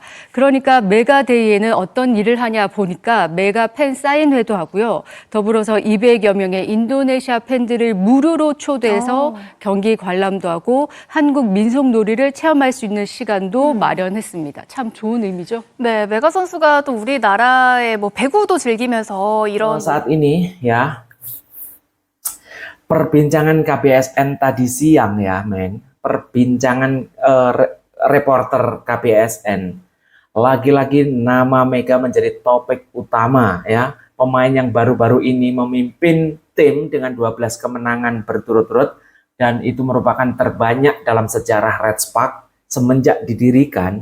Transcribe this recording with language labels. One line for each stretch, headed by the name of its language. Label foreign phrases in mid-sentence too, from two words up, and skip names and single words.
Korean: 그러니까 메가데이에는 어떤 일을 하냐 보니까 메가 팬 사인회도 하고요. 더불어서 200여 명의 인도네시아 팬들을 무료로 초대해서 경기 관람도 하고 한국 민속놀이를 체험할 수 있는 시간도 마련했습니다. 참 좋은 의미죠. 네, 메가 선수가 또 우리나라의 뭐 배구도 즐기면서 이런
Indonesian: Saat ini ya, perbincangan KBSN tadi siang ya, men. Perbincangan reporter KBSN. Lagi-lagi nama Mega menjadi topik utama ya. Pemain yang baru-baru ini memimpin tim dengan 12 kemenangan berturut-turut dan itu merupakan terbanyak dalam sejarah Red Spark semenjak didirikan.